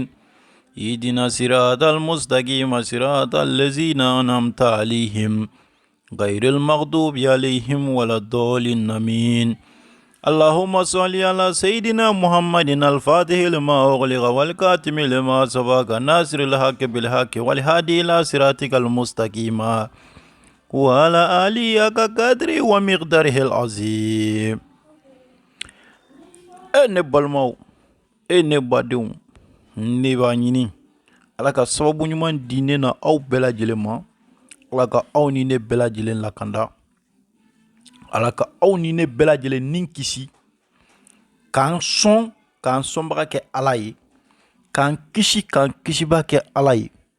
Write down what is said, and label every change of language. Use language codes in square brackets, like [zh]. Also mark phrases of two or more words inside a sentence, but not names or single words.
[ar] اهدنا الصراط المستقيم صراط الذين أنعمت عليهم غير المغضوب عليهم ولا الضالين آمين. اللهم صل على سيدنا محمد الفاتح لما أغلق والكاتم لما سبق ناصر الحق بالحق والهادي إلى صراطك المستقيم وعلى آله كقدر ومقداره العظيم. [bm] ne balimaw ne badenw ne b'a ɲini ala ka sababu ɲuman di ne na aw bɛɛ lajɛlen ma. ala ka aw ni ne bɛɛ lajɛlen lakanda. ala ka aw ni ne bɛɛ lajɛlen nin kisi k'an sɔnbaga kɛ ala ye, k'an kisiba kɛ ala ye.